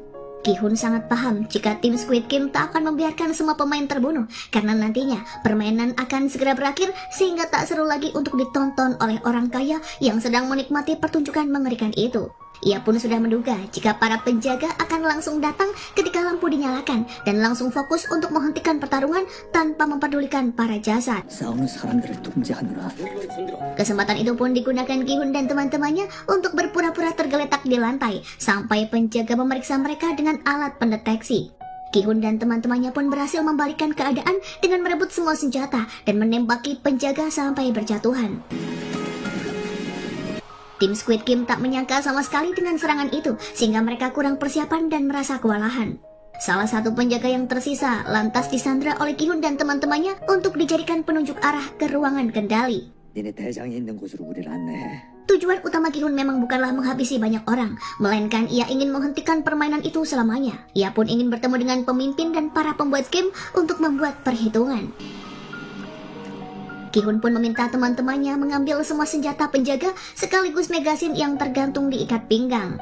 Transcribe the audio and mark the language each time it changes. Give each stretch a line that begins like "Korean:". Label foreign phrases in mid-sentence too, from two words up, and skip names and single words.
Indonesian: Gi-hun sangat paham jika tim Squid Game tak akan membiarkan semua pemain terbunuh, karena nantinya permainan akan segera berakhir sehingga tak seru lagi untuk ditonton oleh orang kaya yang sedang menikmati pertunjukan mengerikan itu. Ia pun sudah menduga jika para penjaga akan langsung datang ketika lampu dinyalakan dan langsung fokus untuk menghentikan pertarungan tanpa mempedulikan para jasad.
Korean: 싸우는 사람들을 통제하느라
Indonesian: Kesempatan itu pun digunakan Gi-hun dan teman-temannya untuk berpura-pura tergeletak di lantai sampai penjaga memeriksa mereka dengan alat pendeteksi. Gi-hun dan teman-temannya pun berhasil membalikkan keadaan dengan merebut semua senjata dan menembaki penjaga sampai berjatuhan. Tim Squid Game tak menyangka sama sekali dengan serangan itu, sehingga mereka kurang persiapan dan merasa kewalahan. Salah satu penjaga yang tersisa lantas disandra oleh Gi-hun dan teman-temannya untuk dijadikan penunjuk arah ke ruangan kendali.
Korean: 니네 대장이 있는 곳으로 우리를 안내해.
Indonesian: Tujuan utama Ki-hun memang bukanlah menghabisi banyak orang, melainkan ia ingin menghentikan permainan itu selamanya. Ia pun ingin bertemu dengan pemimpin dan para pembuat game untuk membuat perhitungan. Ki-hun pun meminta teman-temannya mengambil semua senjata penjaga sekaligus magasin yang tergantung di ikat pinggang.